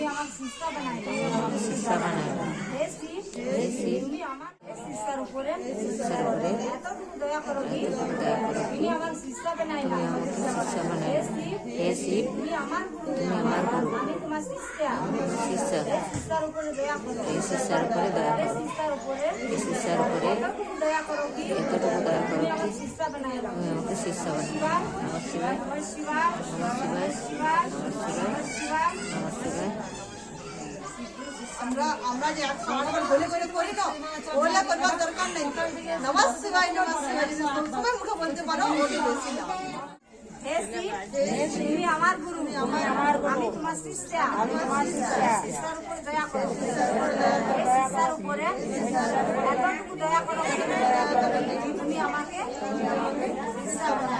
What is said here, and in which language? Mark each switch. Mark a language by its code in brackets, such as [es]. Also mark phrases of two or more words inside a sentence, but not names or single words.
[bn] আমার শিষ্যা বানাই দাও, হে শিব তুমি আমার শিষ্যার উপরে এতটুকু দয়া করো কি তুমি আমার শিষ্যা বানাই দাও, হে শিব তুমি আমার গুরু, আমি তোমার শিষ্যা, শিষ্যার উপরে দয়া করো, শিষ্যার উপরে এতটুকু দয়া করো কি তুমি আমার শিষ্যা বানাই দাও, আমাকে শিষ্যা বানাই দাও। [sa] নমঃ শিবায়, নমঃ শিবায়, নমঃ শিবায়, নমঃ শিবায়, নমঃ শিবায়, নমঃ শিবায়। [bn] আমরা যে 108 বার বলে বলে করি না, ওলা করবার দরকার নেই। [sa] নমঃ শিবায়, নমঃ শিবায় [bn] সবাই মুখে বলতে পারো, ওটা বেশি না। হে শিব তুমি আমার গুরু, আমি তোমার শিষ্যা, শিষ্যার উপরে দয়া করো, হে শিষ্যার উপরে এতটুকু দয়া করো তুমি আমাকে শিষ্যা বানাও।